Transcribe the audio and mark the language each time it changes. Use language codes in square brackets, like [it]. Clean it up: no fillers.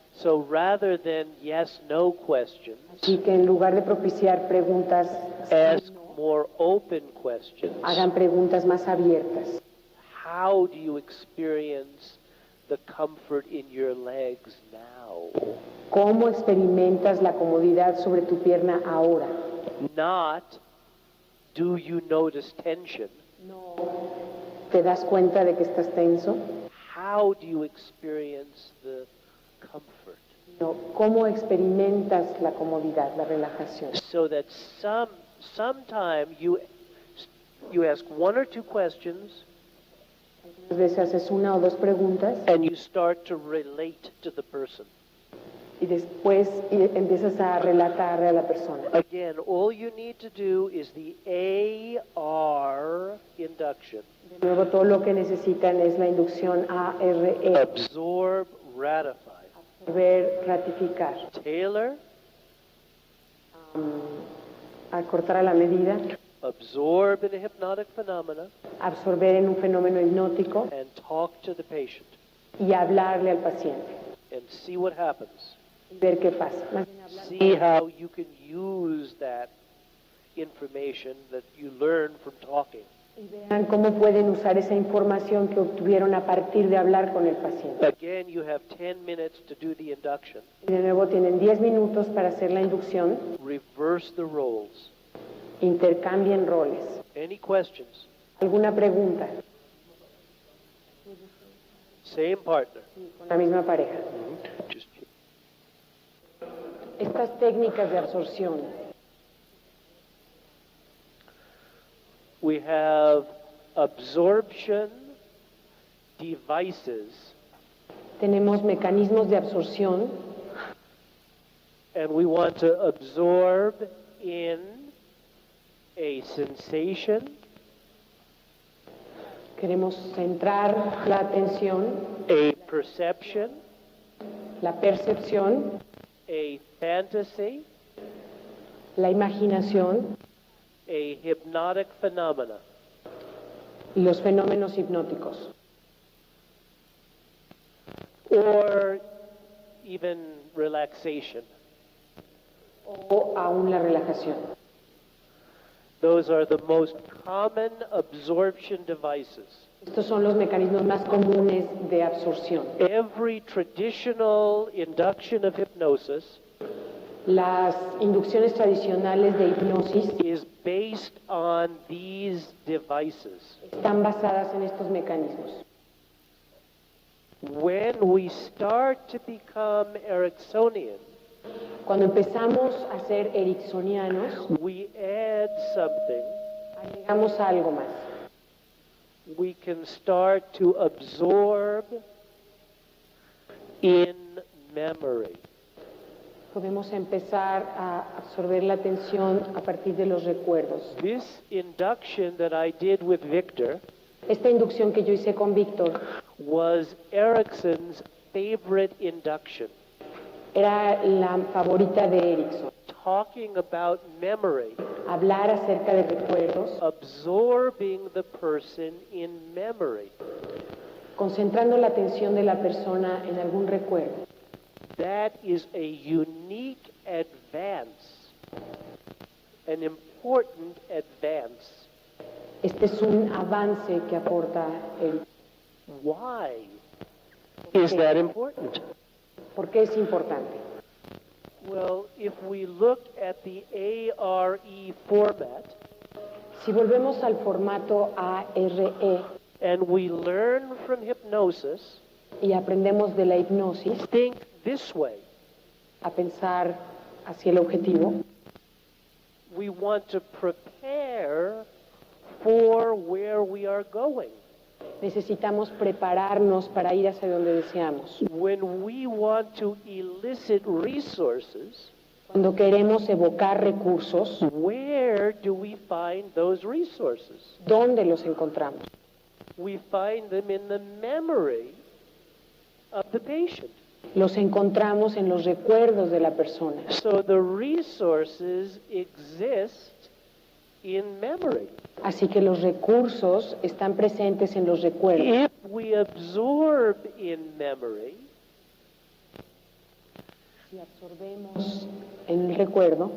[en] So rather than yes, no questions, [es] Así que en lugar de propiciar preguntas, [en] ask more open questions. [es] hagan preguntas más abiertas. [en] How do you experience the comfort in your legs now? [es] ¿Cómo experimentas la comodidad sobre tu pierna ahora? [en] Not, do you notice tension? [es] No. ¿Te das cuenta de que estás tenso? [en] How do you experience the comfort? [es] No. ¿Cómo experimentas la comodidad, la relajación? [en] So that sometime you ask one or two questions [es] Algunas veces haces una o dos preguntas [en] and you start to relate to the person. [es] y después empiezas a relatarle a la persona. [en] Again, all you need to do is the AR induction. [es] De nuevo, todo lo que necesitan es la inducción ARE. [en] Absorb, ratify. [es] Ver, ratificar. [en] Tailor, [es] Acortar a la medida. [en] absorb in a hypnotic phenomena, [es] Absorber en un fenómeno hipnótico [en] and talk to the patient [es] y hablarle al paciente. [en] and see what happens. [es] Y ver qué pasa. Más bien hablar. [en] See how you can use that information that you learn from talking. [es] Y vean cómo pueden usar esa información que obtuvieron a partir de hablar con el paciente. [en] Again, you have 10 minutes to do the induction. [es] Y de nuevo tienen 10 minutos para hacer la inducción. [en] Reverse the roles. [es] Intercambien roles. [en] Any questions? [es] ¿Alguna pregunta? [en] Same partner. [es] Con la misma pareja. [en] Just [es] Estas técnicas de absorción. [en] We have absorption devices, [es] Tenemos mecanismos de absorción [en] and we want to absorb in a sensation, [es] queremos centrar la atención, [en] a perception, [es] la percepción, [en] a fantasy, [es] la imaginación [en] a hypnotic phenomena. [es] y los fenómenos hipnóticos. [en] Or even relaxation. [es] O aún la relajación. [en] Those are the most common absorption devices. [es] Estos son los mecanismos más comunes de absorción. [en] Every traditional induction of hypnosis [es] Las inducciones tradicionales de hipnosis [en] is based on these devices. [es] están basadas en estos mecanismos. [en] When we start to become Ericksonian, [es] Cuando empezamos a ser ericksonianos, [en] we add something. [es] agregamos algo más. [en] We can start to absorb in memory. [es] Podemos empezar a absorber la atención a partir de los recuerdos. [en] This induction that I did with Victor [es] Esta inducción que yo hice con Víctor [en] was Erickson's favorite induction, [es] era la favorita de Erickson. [en] talking about memory, [es] Hablar acerca de recuerdos, [en] absorbing the person in memory. [es] concentrando la atención de la persona en algún recuerdo. [en] That is a unique advance, an important advance. [es] Este es un avance que aporta Erickson. [en] Why is that important? [es] ¿Por qué es importante? [en] Well, if we look at the ARE format [es] Si volvemos al formato ARE [en] and we learn from hypnosis, [es] y aprendemos de la hipnosis [en] think this way. [es] a pensar hacia el objetivo, [en] We want to prepare for where we are going. [es] necesitamos prepararnos para ir hacia donde deseamos. [en] When we want to elicit resources, [es] Cuando queremos evocar recursos, [en] where do we find those resources? [es] ¿dónde los encontramos? [en] We find them in the memory of the patient. [es] Los encontramos en los recuerdos de la persona. [en] So the resources exist in memory. [es] Así que los recursos están presentes en los recuerdos. [en] If we absorb in memory, [es] Si absorbemos en el recuerdo,